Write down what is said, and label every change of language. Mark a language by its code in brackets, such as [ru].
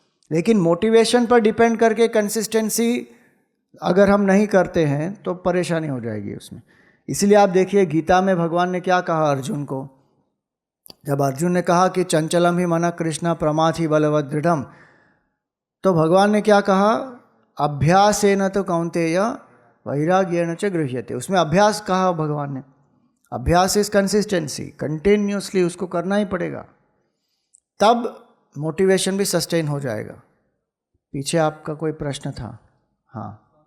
[hi] लेकिन मोटिवेशन पर डिपेंड करके कंसिस्टेंसी अगर हम नहीं करते हैं तो परेशानी हो जाएगी उसमें। इसलिए आप देखिए गीता में भगवान ने क्या कहा अर्जुन को। जब अर्जुन ने कहा कि [sa] चंचलम ही मन कृष्ण प्रमाथि बलवद दृढ़म, [hi] तो भगवान ने क्या कहा? [sa] अभ्यासेन तो कौन्तेय वैराग्येन च गृह्यते। [hi] उसमें अभ्यास कहा भगवान ने। अभ्यास इज कंसिस्टेंसी, कंटिन्यूसली उसको करना ही पड़ेगा, तब मोटिवेशन भी सस्टेन हो जाएगा। पीछे आपका कोई प्रश्न था? हाँ,